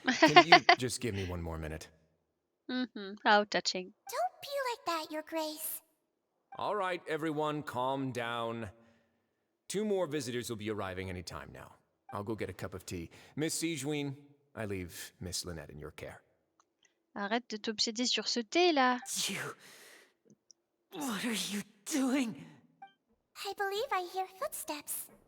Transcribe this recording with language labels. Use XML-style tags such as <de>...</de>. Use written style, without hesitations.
<en>Can you just give me one more minute? How touching. Don't be like that, Your Grace. All right, everyone, calm down. 2 more visitors will be arriving any time now. I'll go get a cup of tea. Miss Sigewinne, I leave Miss Lynette in your care.</en> <fr>Arrête de t'obséder sur ce thé, là.</fr> <en>What are you doing? I believe I hear footsteps.</en>